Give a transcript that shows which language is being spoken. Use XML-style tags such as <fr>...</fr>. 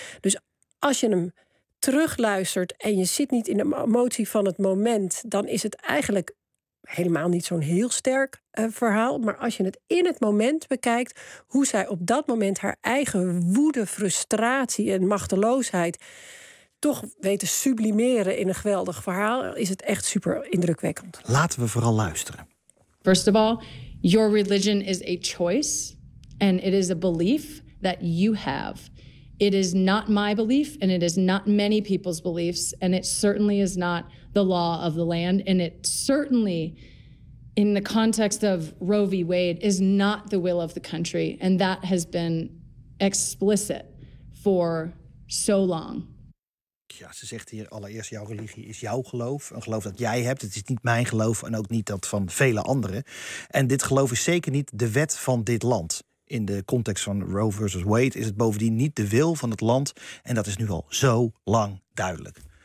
<nl>Dus als je hem terugluistert en je zit niet in de emotie van het moment, dan is het eigenlijk helemaal niet zo'n heel sterk verhaal. Maar als je het in het moment bekijkt, hoe zij op dat moment haar eigen woede, frustratie en machteloosheid toch weten sublimeren in een geweldig verhaal, is het echt super indrukwekkend. Laten we vooral luisteren.</nl> <en>First of all, your religion is a choice. And it is a belief that you have. It is not my belief and it is not many people's beliefs. And it certainly is not the law of the land. And it certainly, in the context of Roe v. Wade, is not the will of the country. And that has been explicit for so long.</en> <nl>Ja, ze zegt hier allereerst, jouw religie is jouw geloof. Een geloof dat jij hebt. Het is niet mijn geloof en ook niet dat van vele anderen. En dit geloof is zeker niet de wet van dit land. In de context van Roe versus Wade is het bovendien niet de wil van het land. En dat is nu al zo lang duidelijk.</nl>